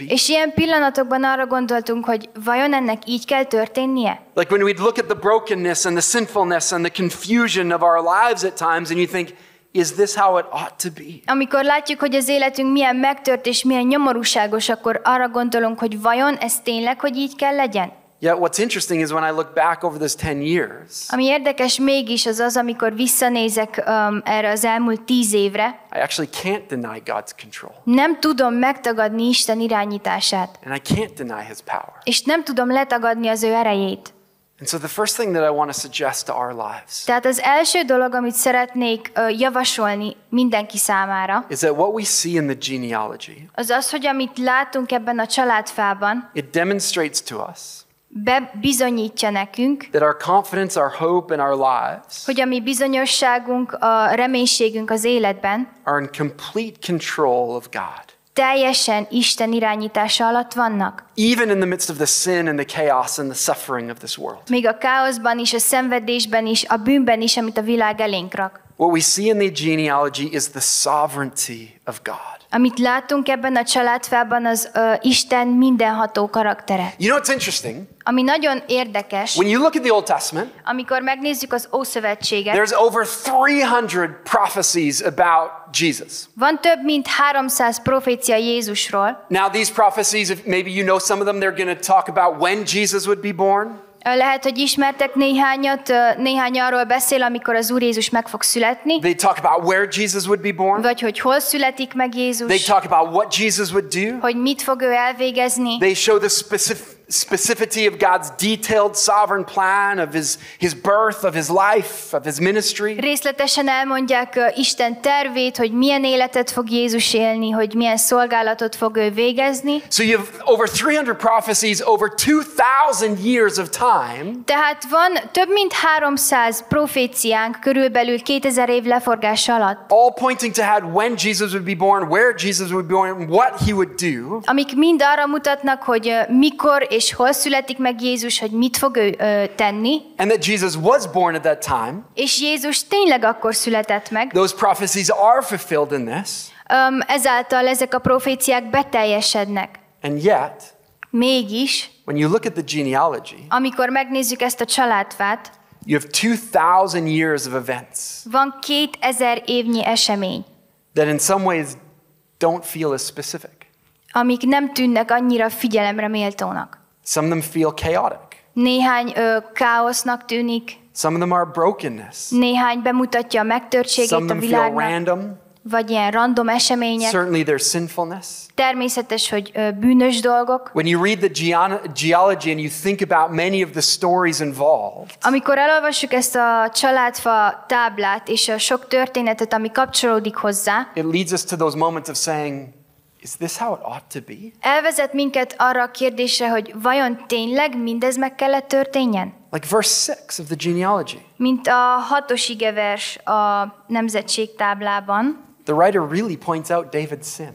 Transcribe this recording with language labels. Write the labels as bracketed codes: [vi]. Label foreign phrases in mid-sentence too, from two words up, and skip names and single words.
[hu] És ilyen pillanatokban arra gondoltunk, hogy vajon ennek így kell történnie? [en] Like when we'd look at the brokenness and the sinfulness and the confusion of our lives at times and you think, is this how it ought to be? [hu] Amikor látjuk, hogy az életünk milyen megtört és milyen nyomorúságos, akkor arra gondolunk, hogy vajon ez tényleg, hogy így kell legyen? [en] Yet what's interesting is when I look back over those 10 years, [hu] Ami érdekes mégis az, amikor visszanézek erre az elmúlt 10 évre, [en] I actually can't deny God's control. [hu] nem tudom megtagadni Isten irányítását, [en] And I can't deny his power. [hu] és nem tudom letagadni az ő erejét. [en] And so the first thing that I want to suggest to our lives [hu] Tehát az első dolog, amit szeretnék javasolni mindenki számára, [en] is that what we see in the genealogy, [hu] az az, hogy amit látunk ebben a családfában, [en] it demonstrates to us [hu] bebizonyítja nekünk, [en] that our confidence, our hope, and our lives [hu] hogy a mi bizonyosságunk, a reménységünk az életben [en] are in complete control of God. [hu] teljesen Isten irányítása alatt vannak. [en] Even in the midst of the sin and the chaos and the suffering of this world. [hu] Még a káoszban is, a szenvedésben is, a bűnben is, amit a világ elénk rak. [en] What we see in the genealogy is the sovereignty of God. [hu] Amit látunk ebben a családfában, az Isten mindenható karaktere. [en] You know what's interesting? [hu] Ami nagyon érdekes, [en] When you look at the Old Testament, [hu] amikor megnézzük az Ószövetséget, [en] there's over 300 prophecies about Jesus. [hu] van több mint 300 profécia Jézusról. [en] Now these prophecies, if maybe you know some of them, they're going to talk about when Jesus would be born. [hu] Lehet, hogy ismertek néhányat, néhány arról beszél, amikor az Úr Jézus meg fog születni, [en] They talk about where Jesus would be born. [hu] vagy hogy hol születik meg [en] They [hu] Jézus, [en] talk about what Jesus would do. [hu] hogy mit fog ő elvégezni. [en] They show the specificity of God's detailed sovereign plan of his birth, of his life, of his ministry. [hu] Részletesen elmondják Isten tervét, hogy milyen életet fog Jézus élni, hogy milyen szolgálatot fog ő végezni. [en] So you have over 300 prophecies over 2000 years of time. [hu] Tehát van több mint 300 proféciánk körülbelül 2000 év leforgása alatt, [en] All pointing to when Jesus would be born, where Jesus would be born, what he would do. [hu] amik mind arra mutatnak, hogy mikor és hol születik meg Jézus, hogy mit fog ő tenni, [en] And that Jesus was born at that time. [hu] és Jézus tényleg akkor született meg. [en] Those prophecies are fulfilled in this. [hu] Ezáltal ezek a proféciák beteljesednek. [en] And yet, [hu] Mégis, [en] when you look at the genealogy, [hu] amikor megnézzük ezt a családfát, [en] you have 2000 years of events [hu] van 2000 évnyi esemény, [en] that in some ways don't feel as specific. [hu] amik nem tűnnek annyira figyelemre méltónak. [en] Some of them feel chaotic. [hu] Néhány káosznak tűnik, [en] Some of them are brokenness. [hu] néhány bemutatja a [en] Some [hu] megtörtségét [en] of [hu] a [en] them feel [hu] világnak, [en] random. [hu] vagy ilyen random események. [en] Certainly there's sinfulness. [hu] Természetes, hogy bűnös dolgok. [en] When you read the genealogy and you think about many of the stories involved, [hu] Amikor elolvassuk ezt a családfa táblát és a sok történetet, ami kapcsolódik hozzá, [en] it leads us to those moments of saying, is this how it ought to be? [hu] elvezet minket arra a kérdésre, hogy vajon tényleg mindez meg kellett történjen? [en] Like verse 6 of the genealogy. [hu] Mint a 6. igevers a nemzetség táblában, [en] The writer really points out David's sin.